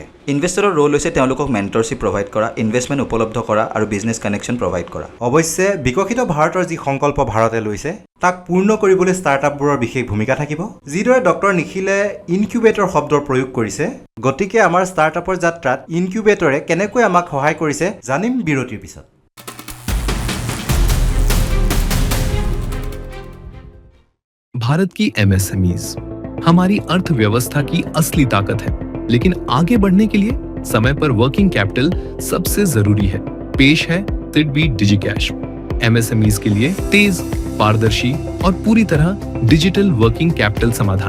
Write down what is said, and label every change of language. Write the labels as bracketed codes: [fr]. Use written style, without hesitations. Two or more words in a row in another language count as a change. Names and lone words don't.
[as] ইনভেষ্টৰৰ ৰোল হৈছে তেওঁলোকক [en] mentorship provide [as] কৰা, ইনভেষ্টমেণ্ট উপলব্ধ কৰা আৰু [en] business connection provide [as] কৰা। অৱশ্যে বিকশিত ভাৰতৰ যি সংকল্প ভাৰতে লৈছে তাক পূৰ্ণ কৰিবলৈ ষ্টাৰ্টআপবোৰৰ বিশেষ ভূমিকা থাকিব। যিদৰে ডক্টৰ নিখিলে ইনকিউবেটৰ শব্দৰ প্ৰয়োগ কৰিছে, গতিকে আমাৰ ষ্টাৰ্টআপৰ যাত্ৰাত ইনকিউবেটৰে কেনেকৈ আমাক সহায় কৰিছে জানিম বিৰতিৰ পিছত। [hi] भारत की MSMEs हमारी अर्थव्यवस्था की असली ताकत है, लेकिन आगे बढ़ने के लिए समय पर [en] working capital [hi] सबसे जरूरी है। पेश है तिडबी डिजिकैश, MSMEs के लिए तेज, पारदर्शी और पूरी तरह [en] digital working capital [hi] समाधान।